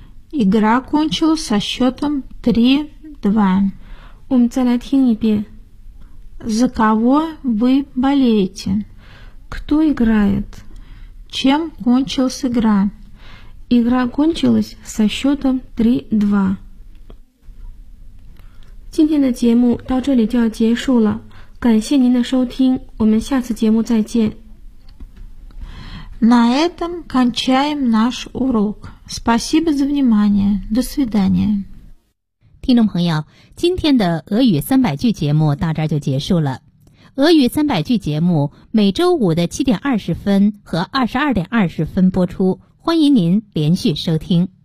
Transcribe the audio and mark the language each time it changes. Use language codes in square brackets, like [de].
[ru] Игра кончилась со счетом 3-2. [zh] 我们再来听一遍。 [ru] За кого вы болеете? Кто играет? Чем кончилась игра? Игра кончилась со счетом 3-2. [zh] 今天的节目到这里就要结束了。感谢您的收听，我们下次节目再见。 [ru] На этом кончаем наш урок. Спасибо за внимание. До свидания. [zh] 听众朋友，今天的俄语三百句节目到这儿就结束了。俄语三百句节目每周五的7:20和22:20播出，欢迎您连续收听。